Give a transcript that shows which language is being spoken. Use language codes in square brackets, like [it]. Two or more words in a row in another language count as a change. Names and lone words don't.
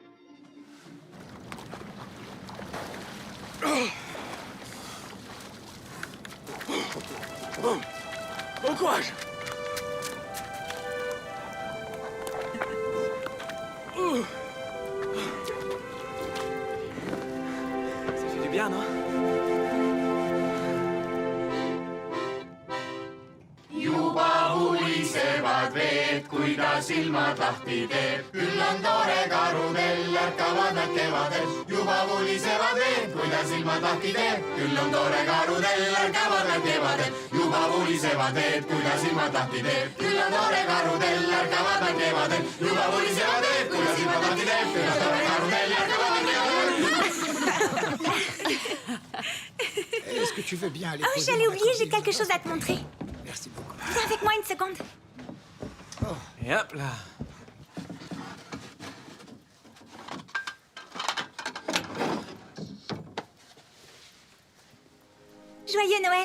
[fr] Bon courage! Ça fait du bien, non? [et] juba hulisevad veed, kui ta silmad lahti teeb. küll on tore karudel, ärkavad nad kevadel. juba hulisevad veed, kui ta silmad lahti teeb. küll on tore karudel, ärkavad nad kevadel. juba hulisevad veed, kui ta silmad lahti teeb. küll on tore karudel, ärkavad nad kevadel. juba hulisevad veed, kui ta silmad lahti teeb. küll on tore karudel, ärkavad nad kevadel. [fr] Est-ce que tu veux bien aller Oh, poser j'allais dans la oublier, j'ai cuisine? quelque chose à te montrer. Merci beaucoup. Viens avec moi une seconde. Et hop là! Joyeux Noël.